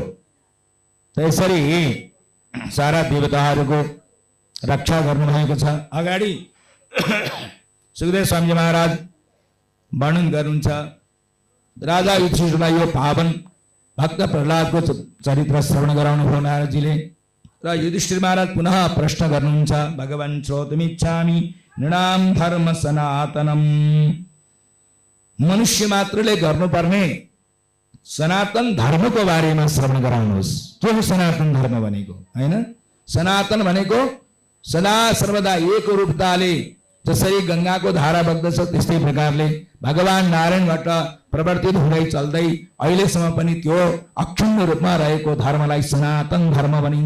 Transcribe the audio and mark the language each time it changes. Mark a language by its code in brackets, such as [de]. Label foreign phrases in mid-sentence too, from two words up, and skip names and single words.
[ne] त्यसरी सारा देवताहरूको रक्षा गर्नुभएको छ। अगाडि सुखदेव स्वामी महाराज वर्णन गर्नुहुन्छ राजा युधिष्ठिरलाई यो पावन भक्त प्रहलादको चरित्र श्रवण गराउनु भयो नारदजीले। र युधिष्ठिर महाराज पुनः प्रश्न गर्नुहुन्छ [sa] भगवान् श्रोतुमिच्छामि नृणाम धर्म सनातनम। [ne] मनुष्य मात्रले गर्नुपर्ने सनातन धर्मको बारेमा श्रवण गराउनुहोस्। के हो सनातन धर्म भनेको? हैन, सनातन भनेको सदा सर्वदा एक रूपताले जसरी गंगाको धारा बग्दछ त्यस्तै प्रकारले भगवान नारायणबाट प्रवर्तित हुँदै चल्दै अहिलेसम्म पनि त्यो अक्षुण्ण रूपमा रहेको धर्मलाई सनातन धर्म भनिन्छ।